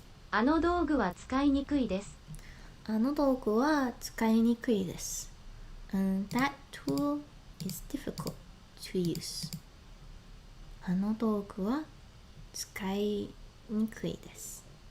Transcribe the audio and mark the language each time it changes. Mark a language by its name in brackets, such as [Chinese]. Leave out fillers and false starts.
[Japanese] あの道具は使いにくいです。あの道具は使いにくいです。 [English] That tool is difficult to use. [Japanese] あの道具は使いにくいです。